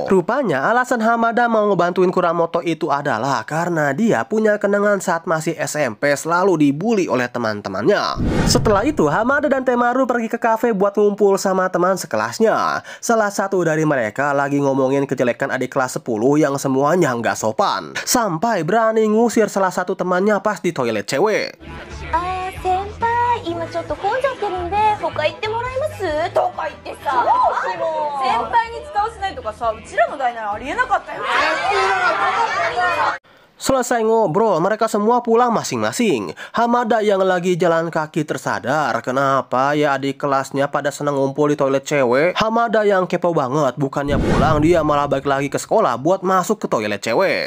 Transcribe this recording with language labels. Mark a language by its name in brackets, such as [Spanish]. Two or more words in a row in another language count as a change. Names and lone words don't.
[Indonesian] Rupanya alasan Hamada mau ngebantuin Kuramoto itu adalah karena dia punya kenangan saat masih SMP selalu dibully oleh teman-temannya. Setelah itu, Hamada dan Temaru pergi ke kafe buat ngumpul sama teman sekelasnya. Salah satu dari mereka lagi ngomongin kejelekan adik kelas 10 yang semuanya nggak sopan. Sampai berani ngusir salah satu temannya pas di toilet cewek. [Japanese] 先輩、今ちょっと混んじゃってるんで他行ってもらえますとか言ってさ、先輩に使わせないとかさ、うちらの代ならありえなかったよね。 [Indonesian] Selesai ngobrol, mereka semua pulang masing-masing. Hamada yang lagi jalan kaki tersadar kenapa ya adik kelasnya pada seneng ngumpul di toilet cewek. Hamada yang kepo banget, bukannya pulang, dia malah balik lagi ke sekolah buat masuk ke toilet cewek.